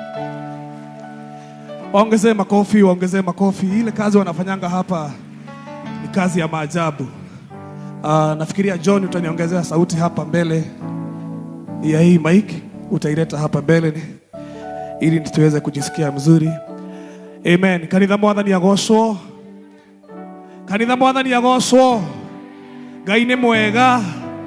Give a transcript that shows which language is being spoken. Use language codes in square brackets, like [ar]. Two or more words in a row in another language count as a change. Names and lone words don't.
[sw] Ongezee makofi, ongezee makofi. Ile kazi wanafanyanga hapa ni kazi ya maajabu. Nafikiria John utaniongezea sauti hapa mbele ya hii mic, utaileta hapa mbele ili tuweze kujisikia mzuri. Amen. [ki] Kanitha Mwathani agocwo. Kanitha Mwathani agocwo. Ngai ni mwega.